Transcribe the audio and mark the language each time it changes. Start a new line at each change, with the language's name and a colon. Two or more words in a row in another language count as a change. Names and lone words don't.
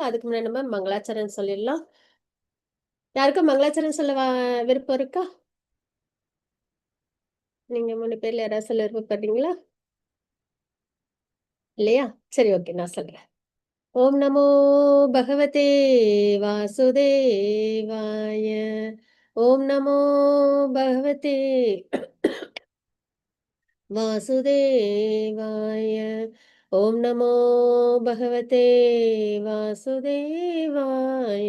Tamil: அதுக்கு முன்னாடி நம்ம மங்களாச்சரண் சொல்லிடலாம். யாருக்கும் மங்களாச்சரண் சொல்ல விருப்பம் இருக்கா? நீங்க 3 பேர்ல யாராவது சொல்ல விருப்பப்படுறீங்களா? இல்லையா? சரி ஓகே. நான் சொல்றேன்.
Sanskrit: ॐ नमो भगवते वासुदेवाय. ॐ नमो भगवते वासुदेवाय। ॐ नमो भगवते वासुदेवाय।